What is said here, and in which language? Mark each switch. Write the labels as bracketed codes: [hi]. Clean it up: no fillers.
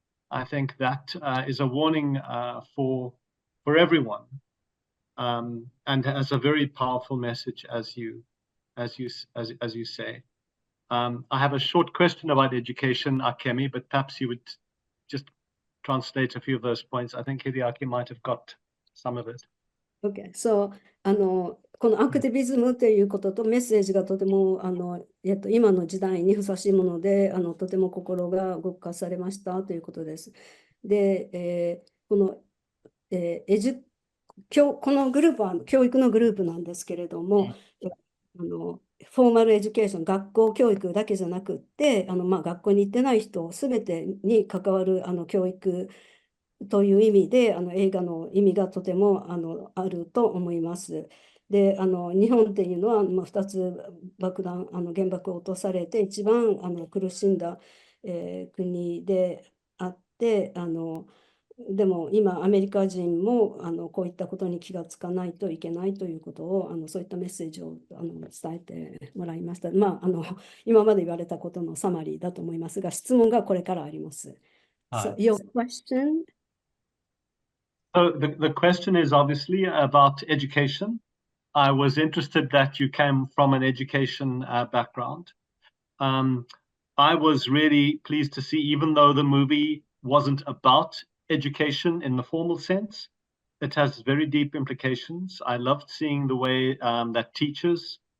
[en] I think that is a warning for everyone, and has a very powerful message, as you say. I have a short question about education, Akemi, but perhaps you would just translate a few of those points. I think Hideaki might have got some of it. Okay, so [ja] このアクティビズムということとメッセージがとても今の時代にふさわしいものでとても心が動かされましたということです。で、このグループは教育のグループなんですけれども、フォーマルエデュケーション、学校教育だけじゃなくって、学校に行ってない人すべてに関わる教育という意味で映画の意味がとてもあると思います。で、日本っていうのは、2つ原爆を落とされて一番苦しんだ、国であって、でも今アメリカ人もこういったことに気がつかないといけないということをそういったメッセージを伝えてもらいました。今まで言われたことのサマリーだと思いますが、質問がこれからあります。 [en] So your question? So the question is obviously about education. I was interested that you came from an education background. I was really pleased to see, even though the movie wasn't about education in the formal sense, it has very deep implications. I loved seeing the way that teachers